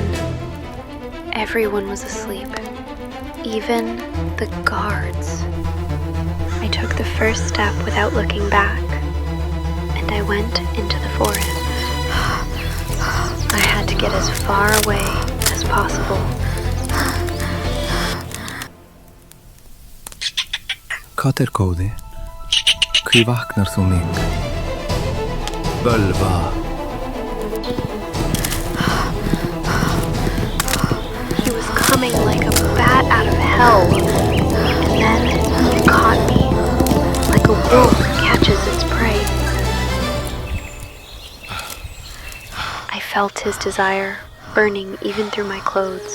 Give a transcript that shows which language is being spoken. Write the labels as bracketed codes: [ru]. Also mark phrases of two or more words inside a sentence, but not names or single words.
[en] Everyone was asleep, even the guards. I took the first step without looking back, and I went into the forest. I had to get as far away as possible. [is] Hvað góði? Hví vaknar þú mig? Bölva. [en] Coming like a bat out of hell, and then it caught me, like a wolf catches its prey. I felt his desire, burning even through my clothes.